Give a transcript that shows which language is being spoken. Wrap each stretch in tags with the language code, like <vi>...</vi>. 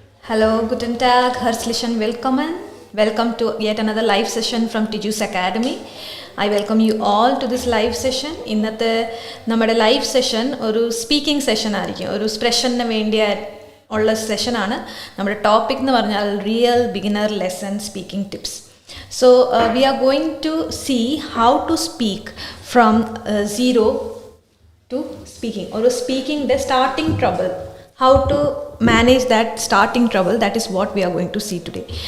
<de>Hallo, guten Tag, herzlichen willkommen.</de> <en>Welcome to yet another live session from Tijus Academy. I welcome you all to this live session.</en> <ml>ഇന്നത്തെ നമ്മുടെ live session ഒരു speaking session ആയിരിക്കും. ഒരു എക്സ്പ്രഷന് വേണ്ടിയ ഉള്ള സെഷനാണ്. നമ്മുടെ topic എന്ന് പറഞ്ഞാൽ</ml> <en>Real beginner lesson speaking tips. So we are going to see how to speak from zero to speaking, or speaking the starting trouble. How to manage that starting trouble, that is what we are going to see today.</en>